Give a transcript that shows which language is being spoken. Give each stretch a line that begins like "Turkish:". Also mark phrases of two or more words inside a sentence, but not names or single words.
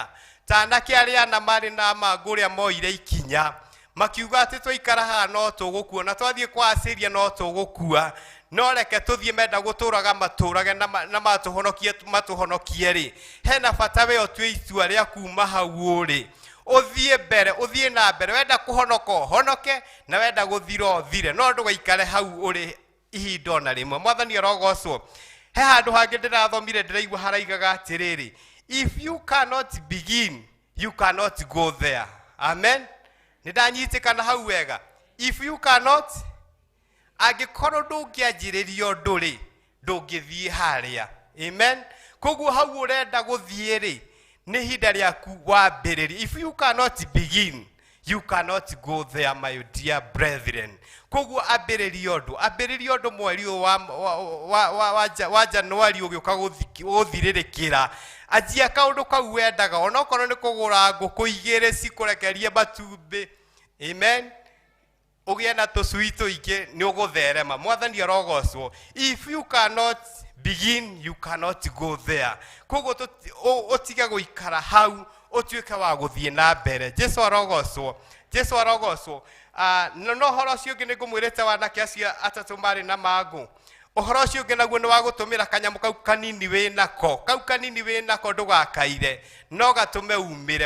Kikuyu: Ta anake arĩa ana marĩ na mangũ ũrĩa moire ikinya makiuga atĩ twaikara haha no tũgũkua, twathiĩ kwa Assyria no tũgũkua, no reke tũthiĩ menda gũtũraga matũrage na matũhonokie rĩ, hena bata we ũtue itua rĩa kuma hau ũrĩ, ũthiĩ mbere, ũthiĩ na mbere, wenda kũhonoka ũhonoke, na wenda gũthira ũthire, no ndũgaikare hau ũrĩ ihinda ona rĩmwe. Mwathani arogocwo. He handũ hangĩ ndĩrathomire ndĩraigua haraigaga atĩrĩrĩ,
English: if you cannot begin you cannot go there. Amen.
Kikuyu: Nĩndanyitĩkana hau wega.
English: If you cannot,
Kikuyu: angĩkorwo ndũngĩanjĩrĩria ũndũ rĩ, ndũngĩthiĩ harĩa. Amen. Koguo hau ũrenda gũthiĩ rĩ, nĩ ihinda rĩaku wambĩrĩria.
English: If you cannot begin you cannot go there, my dear brethren.
Kikuyu: Koguo ambĩrĩria ũndũ mweri wa Januari ũgĩũka gũthirĩrĩkĩra. Anjia kaũndũ kau wendaga, onokorwo nĩ kũgũra ngũkũ 2 cikũrekerie matumbĩ. Amen. Ũgĩe na tũcui tũingĩ nĩ ũgũtherema. Mwathani arogocwo.
English: If you cannot begin you cannot go there.
Kikuyu: Koguo ũtige gũikara hau, ũtuĩke wa gũthiĩ na mbere. Jesu arogocwo. No horo ũcio ũngĩ nĩngũmwĩrĩte wanake acio atatũ marĩ na mangũ. Ũhoro ũcio ũngĩ naguo nĩ wa gũtũmĩra kanyamũ kau kanini wĩ nako. Kau kanini wĩ nako ndũgakaire, no gatũme umĩre.